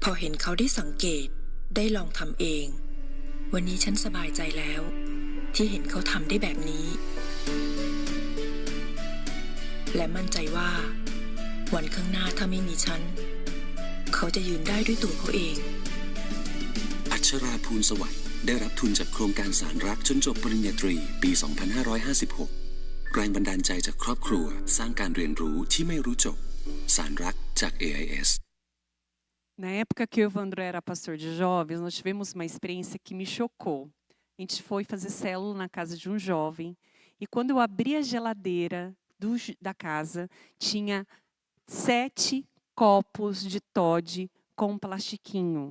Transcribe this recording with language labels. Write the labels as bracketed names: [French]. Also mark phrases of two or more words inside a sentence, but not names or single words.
[Thai] นเขาได้สังเกตได้ลองทำเอง วันนี้ฉันสบายใจแล้ว ที่เห็นเขาทำได้แบบนี้ และมั่นใจว่า วันข้างหน้าถ้าไม่มีฉัน เขาจะยืนได้ด้วยตัวเขาเอง อัชราภูลสวัสดิ์ได้รับทุนจากโครงการสารรักจนจบปริญญาตรีปี 2556 แรงบันดาลใจจากครอบครัวสร้างการเรียนรู้ที่ไม่รู้จบ สารรักจาก AIS [Portuguese] Na época que eu e o Evandro era pastor de jovens, nós tivemos uma experiência que me chocou. A gente foi fazer célula na casa de um jovem e quando eu abri a geladeira da casa, tinha 7 copos de Toddy com plastiquinho.